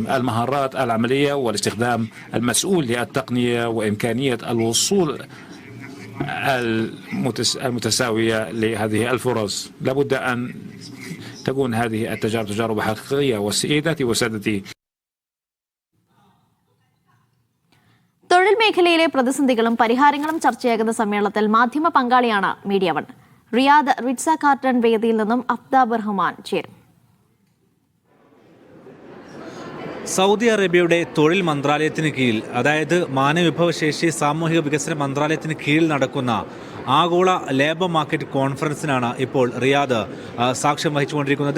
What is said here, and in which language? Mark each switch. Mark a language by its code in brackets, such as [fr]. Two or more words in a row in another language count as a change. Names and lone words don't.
[ar] المهارات العملية والاستخدام المسؤول للتقنية وإمكانية الوصول المتساوية لهذه الفرص. لابد أن تكون هذه التجارب تجارب حقيقية. وسيداتي وسادتي، [ml] തൊഴിൽ മേഖലയിലെ പ്രതിസന്ധികളും പരിഹാരങ്ങളും ചർച്ചയാകുന്ന സമ്മേളനത്തിൽ മാധ്യമ പങ്കാളിയാണ് മീഡിയ 1. റിയാദ് റിറ്റ്സ കാർട്ടൺ വേദിയിൽ നിന്നും അഫ്താബ് റഹ്മാൻ ചേരും. സൗദി അറേബ്യയുടെ തൊഴിൽ മന്ത്രാലയത്തിന് കീഴിൽ, അതായത് മാനവവിഭവശേഷി സാമൂഹിക വികസന മന്ത്രാലയത്തിന് കീഴിൽ നടക്കുന്ന ആഗോള ലേബർ മാർക്കറ്റ് കോൺഫറൻസിനാണ് ഇപ്പോൾ റിയാദ് സാക്ഷ്യം വഹിച്ചുകൊണ്ടിരിക്കുന്നത്.